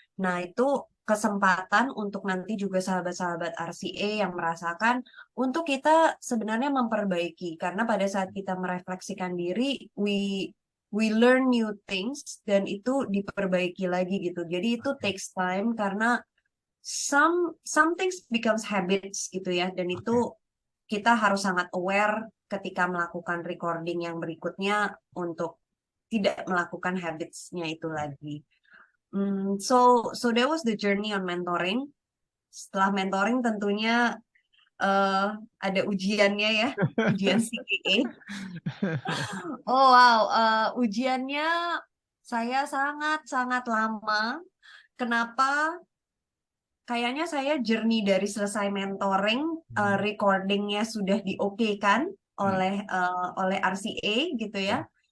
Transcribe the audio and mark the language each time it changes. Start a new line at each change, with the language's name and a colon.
Indonesian: Nah, itu kesempatan untuk nanti juga sahabat-sahabat RCA yang merasakan untuk kita sebenarnya memperbaiki karena pada saat kita merefleksikan diri,
English: we learn new things
Indonesian: dan itu diperbaiki lagi gitu. Jadi itu
English: takes time
Indonesian: karena
English: some things becomes habits
Indonesian: gitu ya, dan itu kita harus sangat aware ketika melakukan recording yang berikutnya untuk tidak melakukan habits-nya itu lagi.
English: So that was the journey on mentoring.
Indonesian: Setelah mentoring tentunya ada ujiannya ya, ujian CPA. Oh wow, ujiannya saya sangat-sangat lama. Kenapa? Kayaknya saya journey dari selesai mentoring, recordingnya sudah diokekan oleh RCA gitu ya.